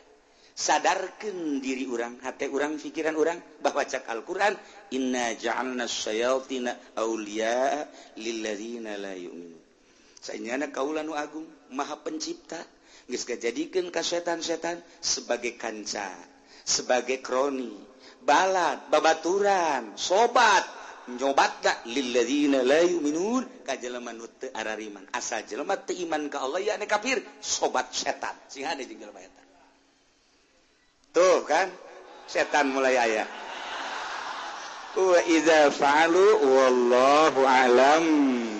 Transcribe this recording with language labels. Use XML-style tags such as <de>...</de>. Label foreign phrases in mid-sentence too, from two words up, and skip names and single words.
<su>sadarkeun diri urang hate urang pikiran urang bahwa cak Al-Qur'an</su> <ar>إنا جعلنا الشياطين أولياء للذين لا يؤمنون</ar> <su>saenyana kaula nu agung maha pencipta geus ngajadikeun ka setan-setan sebagai kanca, sebagai kroni, balad, babaturan, sobat, nyobatna</su> <ar>للذين لا يؤمنون</ar> <su>ka jelema nu teu arariman. Asal jelema teu iman ka Allah ya ane kafir, sobat setan. Sing hade jeung jelema eta. Tuh kan, setan mulai aya.</su> <ar>وإذا فعلوا والله أعلم.</ar>